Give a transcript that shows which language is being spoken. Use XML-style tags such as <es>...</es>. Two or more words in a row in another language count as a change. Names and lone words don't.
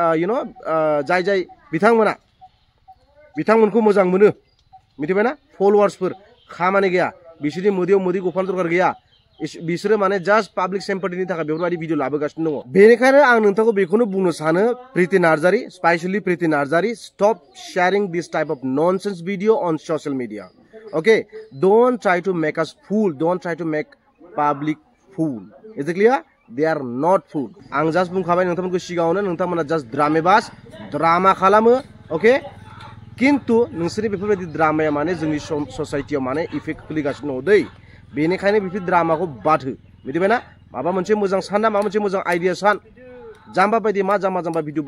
<brx>जाय बिथांमोनखौ मोजां मोनो मिथिबायना फलोवार्सफोर खामानि गैया बिसोरनि मोदैयाव मोदै गफानो दरकार गैया बिसोरो माने जास्ट पाब्लिक सिम्पाथिनि थाखाय बेफोरबायदि भिडिअ लाबोगासिनो दङ बेनिखायनो आं नोंथांखौ बेखौनो बुंनो सानो प्रिति नार्जारी स्पेशली प्रिति नार्जारी</brx> <en>stop sharing this type of nonsense video on social media okay don't try to make us fool don't try to make public fool is it clear they are not fool</en> <brx>आं जास्ट बुंखाबाय नोंथांमोनखौ सिगाङावनो नोंथांमोना जास्ट ड्रामेबाज ड्रामा खालामो ओके किन्तु नोंसोरनि बेफोरबायदि ड्रामाया माने जोंनि ससाइटियाव माने इफेक्ट खोलैगासिनो दं दै बेनिखायनो बेफोर ड्रामाखौ बाद हो मिथिबायना माबा मोनसे मोजां सान ना माबा मोनसे मोजां आइडिया सान जाम्बा बायदि मा जाम्बा भिडिअ</brx>